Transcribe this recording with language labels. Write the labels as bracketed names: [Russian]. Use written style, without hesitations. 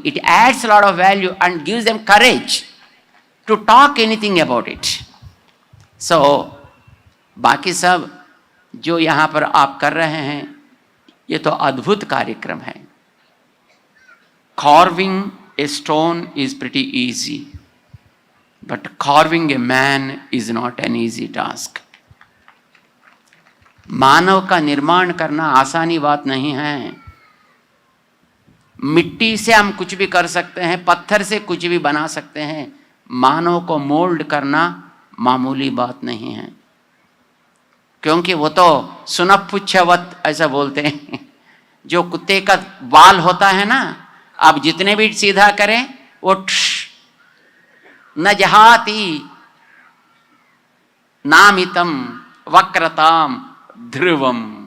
[English] It adds a lot of value and gives them courage to talk anything about it. [Hindi] So, बाकी सब जो यहाँ पर आप कर रहे हैं, ये तो अद्भुत कार्यक्रम है. [English] Carving a stone is pretty easy, but carving a man is not an easy task. [Hindi] मानव का निर्माण करना आसानी बात नहीं है. मिट्टी से हम कुछ भी कर सकते हैं, पत्थर से कुछ भी बना सकते हैं. मानव को मोल्ड करना मामूली बात नहीं है, क्योंकि वो तो सुनपुच्छवत ऐसा बोलते हैं, जो कुत्ते का बाल होता है ना, आप जितने भी सीधा करें वो [Sanskrit] न जहाती नामितम वक्रताम ध्रुवम.